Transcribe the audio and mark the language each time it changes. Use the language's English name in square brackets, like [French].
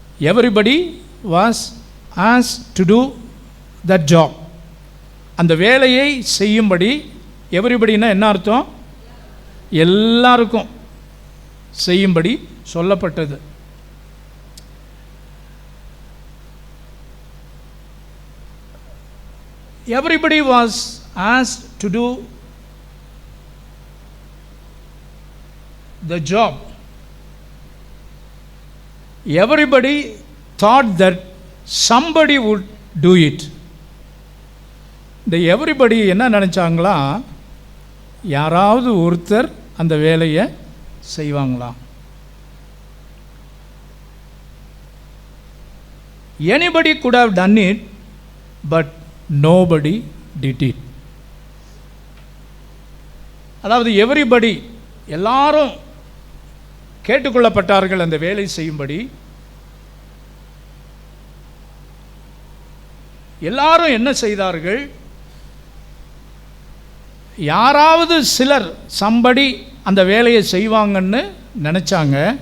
[English] Everybody was asked to do that job. [Tamil] அந்த வேலையை செய்யும்படி, எவரிபடினா என்ன அர்த்தம்? எல்லாருக்கும் செய்யும்படி சொல்லப்பட்டது. [English] Everybody was asked to do the job. Everybody thought that somebody would do it. [Tamil] இந்த everybody என்ன நினைச்சாங்களா? யாராவது ஒருத்தர் அந்த வேலையை செய்வாங்களா? [English] Anybody could have done it, but nobody did it. [Tamil] அதாவது everybody, எல்லாரும் கேட்டுக்கொள்ளப்பட்டார்கள் அந்த வேலை செய்யும்படி. எல்லாரும் என்ன செய்தார்கள்? யாராவது சிலர், சம்படி, அந்த வேலையை செய்வாங்கன்னு நினச்சாங்க.